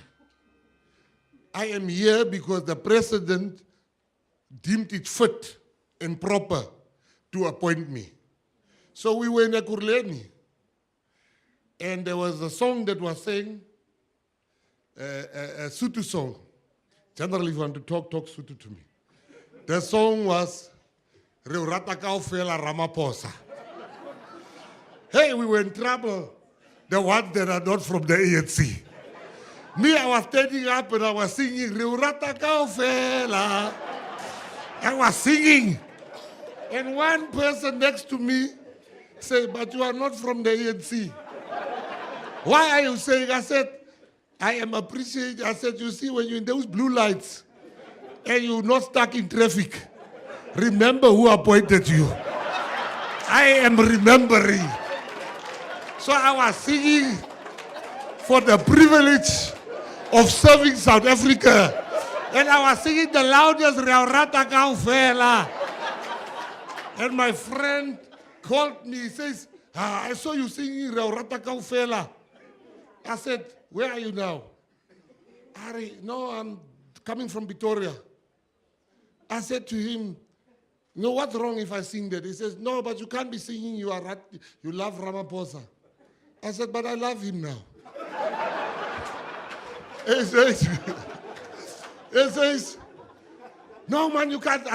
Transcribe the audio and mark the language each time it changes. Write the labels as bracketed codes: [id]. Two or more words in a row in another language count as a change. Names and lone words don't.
[en] I am here because the president deemed it fit and proper to appoint me. So we were in Ekurhuleni, and there was a song that was saying, a Sotho song. Generally, if you want to talk Sotho to me. The song was, [st] Re o rata kaofela Ramaphosa. [en] Hey, we were in trouble. The ones that are not from the ANC. Me, I was standing up and I was singing, [st] Re o rata kaofela. [en] I was singing. And one person next to me said, but you are not from the ANC. Why are you saying? I said, I am appreciating. I said, you see, when you're in those blue lights and you're not stuck in traffic, remember who appointed you. I am remembering. So I was singing for the privilege of serving South Africa. And I was singing the loudest, [st] Re o rata kaofela. [en] And my friend called me, he says, I saw you singing [st] Re o rata kaofela. [en] I said, where are you now? No, I'm coming from Pretoria. I said to him, no, what's wrong if I sing that? He says, no, but you can't be singing, you love Ramaphosa. I said, but I love him now. He says, no, man, you can't.